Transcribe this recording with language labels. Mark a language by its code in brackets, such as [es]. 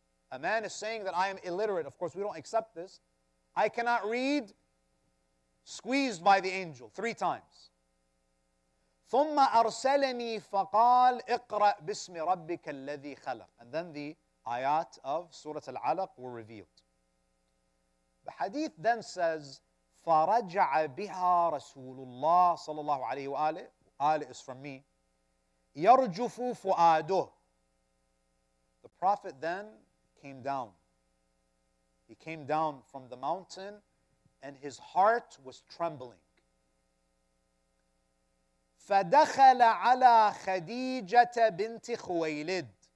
[en] A man is saying that I am illiterate. Of course, we don't accept this. I cannot read. Squeezed by the angel 3 times. [ar] ثُمَّ أَرْسَلَنِي فَقَالْ اقْرَأْ بِاسْمِ رَبِّكَ الَّذِي خَلَقَ. [en] And then the ayat of Surah Al-Alaq were revealed. The hadith then says, [ar] فَرَجَعَ بِهَا رَسُولُ اللَّهِ صَلَى اللَّهُ عَلَيْهِ وَآلِهِ. [en] آلِ is from me. [ar] يَرْجُفُ فُؤَادُهُ. [en] The Prophet then came down. He came down from the mountain and his heart was trembling. [ar] فَدَخَلَ عَلَى خَدِيجَةَ بِنْتِ خُوَيْلِدٍ.